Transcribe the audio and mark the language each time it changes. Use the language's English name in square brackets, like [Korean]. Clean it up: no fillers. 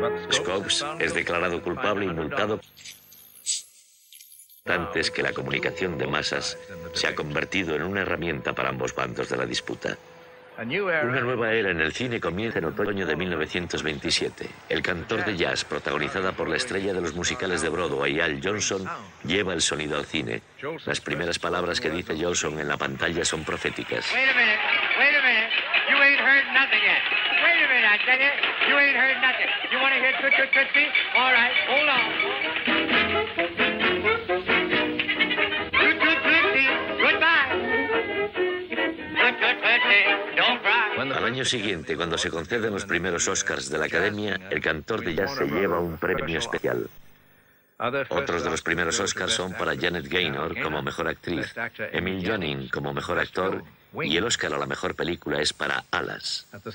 [Spanish] Scopes es declarado culpable y multado antes que la comunicación de masas se ha convertido en una herramienta para ambos bandos de la disputa. Una nueva era en el cine comienza en otoño de 1927. El cantor de jazz, protagonizada por la estrella de los musicales de Broadway, Al Jolson, lleva el sonido al cine. Las primeras palabras que dice Jolson en la pantalla son proféticas. [English] Wait a minute. You ain't heard nothing yet. Wait a minute, I tell you. You ain't heard nothing. You want to hear Toot Toot Tootsie? All right, hold on. Toot Toot Tootsie, goodbye. Toot Toot Tootsie, don't cry. [Spanish] Al año siguiente, cuando se conceden los primeros Oscars de la Academia, el cantor de jazz se lleva un premio especial. Otros de los primeros Oscars son para Janet Gaynor como mejor actriz, Emil Jannings como mejor actor y el Oscar a la mejor película es para Alas.